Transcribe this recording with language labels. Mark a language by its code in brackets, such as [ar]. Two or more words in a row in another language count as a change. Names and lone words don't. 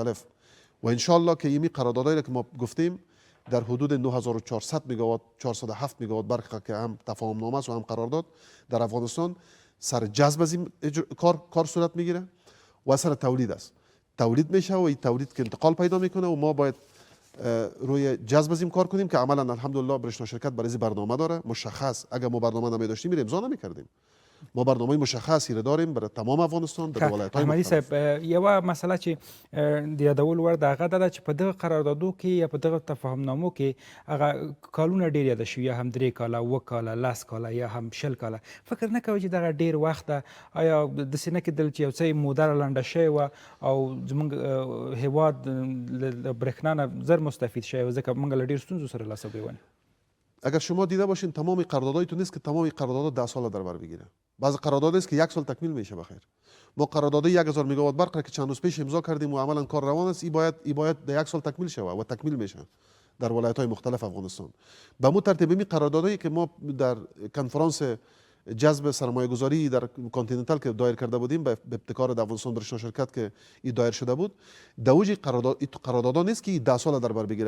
[fa] و ان شاء الله که این قراردادایی که ما گفتیم در حدود 9400 مگاوات 407 مگاوات برق که هم تفاهم نامه است و هم قرارداد در افغانستان سر جذب از این کار صورت میگیره و سر تولید است. تولید میشه و این تولید که انتقال پیدا میکنه و ما باید روی جذب از این کار کنیم که عملا الحمدلله برشنا شرکت برای برنامه داره مشخص. اگر ما برنامه نمیداشتیم میریم امضا نمیکردیم. ما برنامه مشخصی را داریم برای تمام افغانستان در ولایت‌های احمدي مختلف. [ps] صاحب یوه مسله چې د یادولو وړ د هغه دا ده چې په دغه قراردادو کې یا په دغه تفاهمنامو کې هغه کالونه ډېر یاده شوي یا هم 3 کاله 7 کاله 10 کاله یا هم 60 کاله فکر نه کوئ چې دغه ډېر وخت ده آیا داسې نه کېدل چې یو څه موده لنډه شوې وه او زموږ هیواد له برېښنا نه زر مستفید شوی و ځکه موږ له ډېر ستونزو سره لاس و ګرېوان. [fa] اگر شما دیده باشین تمام قرارداداتون نیست که تمام قراردادات 10 سال در بر بگیره. بعض قرارداد است که 1 سال تکمیل میشه بخیر. ما قرارداد 1000 مگاوات برق را که چند روز پیش امضا کردیم و عملا کار روان است، این باید در 1 سال تکمیل شود و تکمیل میشه در ولایت‌های مختلف افغانستان. به مو ترتیب می قراردادایی که ما در کنفرانس جذب سرمایه گذاری در کانتیننتال که دایر کرده بودیم به ابتکار افغانستان برشنا شرکت که این دایر شده بود، دوجی قرارداد نیست که 10 سال در بر بگیره.